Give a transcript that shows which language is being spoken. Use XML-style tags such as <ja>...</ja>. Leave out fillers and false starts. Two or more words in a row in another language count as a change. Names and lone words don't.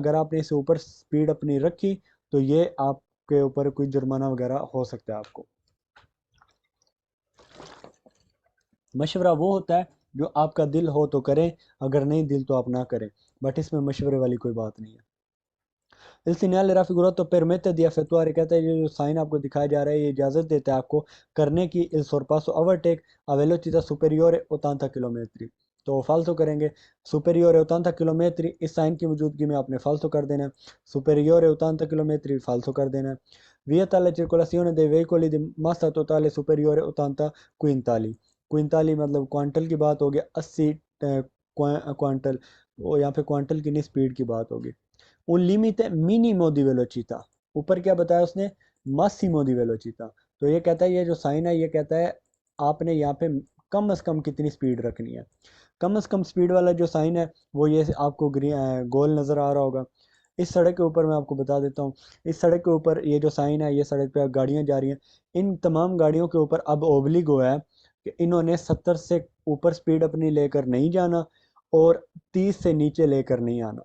<ur>اگر آپ نے اس سے اوپر اسپیڈ اپنی رکھی تو یہ آپ کے اوپر کوئی جرمانہ وغیرہ ہو سکتا ہے آپ کو. مشورہ وہ ہوتا ہے جو آپ کا دل ہو تو کریں، اگر نہیں دل تو آپ نہ کریں، بٹ اس میں مشورے والی کوئی بات نہیں ہے.</ur> <it>इस सिग्नल raffigurato permette di effettuare,</it> <ur>کہتا ہے یہ جو سائن آپ کو دکھایا جا رہا ہے یہ اجازت دیتا ہے آپ کو کرنے کی</ur> <it>il sorpasso overtake a velocità superiore</it> <ur>80 کلومیٹر، تو فالتو کریں گے superiore 80 کلومیٹر، اس سائن کی موجودگی میں آپ نے فالتو کر دینا ہے، superiore 80 کلومیٹر فالتو کر دینا ہے.</ur> <it>vieta la circolazione dei veicoli di massa totale superiore 80 quintali,</it> <ur>کوینٹالی مطلب کوانٹل کی بات ہوگی، 80 کوانٹل، وہ یہاں پہ کوانٹل کی نہیں اسپیڈ کی بات ہوگی.</ur> <it>un limite minimo di velocità,</it> <ur>اوپر کیا بتایا اس نے,</ur> <it>massimo di velocità,</it> <ur>تو یہ کہتا ہے یہ جو سائن ہے یہ کہتا ہے آپ نے یہاں پہ کم سے کم کتنی اسپیڈ رکھنی ہے. کم سے کم اسپیڈ والا جو سائن ہے وہ یہ آپ کو گول نظر آ رہا ہوگا. اس سڑک کے اوپر میں آپ کو بتا دیتا ہوں، اس سڑک کے اوپر یہ جو سائن ہے، یہ سڑک پہ گاڑیاں جا رہی ہیں، ان تمام گاڑیوں کے اوپر اب اوبلیگو ہے کہ انہوں نے 70 سے اوپر اسپیڈ اپنی لے کر نہیں جانا اور 30 سے نیچے لے کر نہیں آنا.</ur>